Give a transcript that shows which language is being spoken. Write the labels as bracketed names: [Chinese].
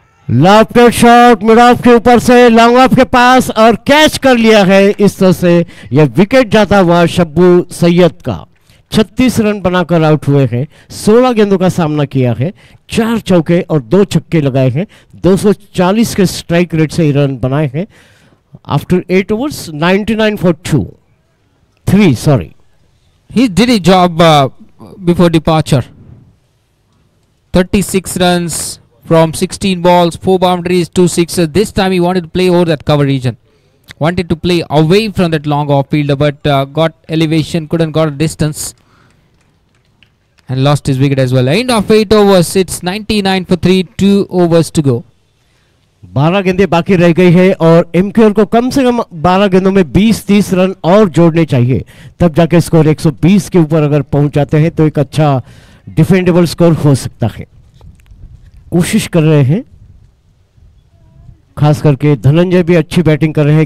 [Hindi] Left shot mid of के ऊपर से लॉन्ग ऑफ के पास और कैच कर लिया है। इस तरह से यह विकेट जाता हुआ शब्बू सैयद का। 36 रन बनाकर आउट हुए हैं। 16 गेंदों का सामना किया है। 4 चौके और 2 छक्के लगाए हैं। 240 के स्ट्राइक रेट से रन बनाए हैं। [English] After 8 overs 99 for 3 sorry. He did his job before departure. 36 runs from 16 balls, 4 boundaries, 2 sixes. This time he wanted to play over that cover region. Wanted to play away from that long off fielder, but got elevation, couldn't got a distance, and lost his wicket as well. End of 8 overs. It's 99 for 3. 2 overs to go. [Hindi] 12 गेंदें बाकी रह गई है और एमक्यूआर को कम से कम 12 गेंदों में 20-30 रन और जोड़ने चाहिए, तब जाके स्कोर 120 के ऊपर अगर पहुंच जाते हैं तो एक अच्छा डिफेंडेबल स्कोर हो सकता है। कोशिश कर रहे हैं, खास करके धनंजय भी अच्छी बैटिंग कर रहे हैं।